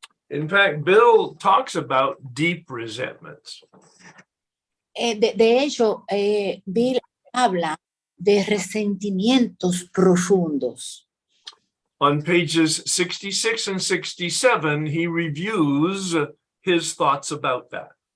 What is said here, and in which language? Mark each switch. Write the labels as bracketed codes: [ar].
[en] In fact, Bill talks about deep resentments. [es] De hecho, Bill habla de resentimientos profundos. [en] On pages 66 and 67, he reviews his thoughts about that.